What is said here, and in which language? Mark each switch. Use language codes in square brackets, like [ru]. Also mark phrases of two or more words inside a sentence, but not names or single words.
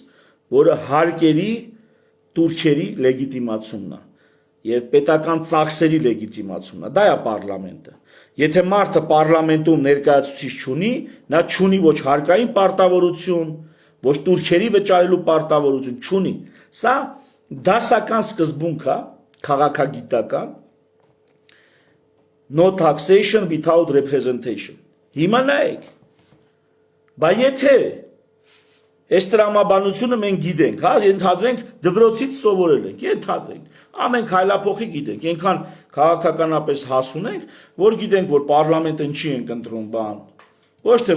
[hy] որը հարկերի турքերի լեգիտիմացումն է եւ պետական ծախսերի լեգիտիմացումն է, դա է պարլամենտը։ Եթե մարդը պարլամենտում ներկայացուցիչ չունի, նա չունի ոչ հարկային պարտավորություն, ոչ турքերի վճարելու պարտավորություն չունի։ Սա դասական սկզբունք է, քաղաքագիտական, [en] no taxation without representation։ [hy] Հիմա նայեք, բայց եթե այս տրամաբանությունը մենք գիտենք, հա, ենթադրենք դպրոցից սովորել ենք, ենթադրենք, ամեն քայլափոխի գիտենք, այնքան քաղաքականապես հասուն ենք, որ գիտենք, որ պարլամենտը ինչի ենք ընտրում բան, ոչ թե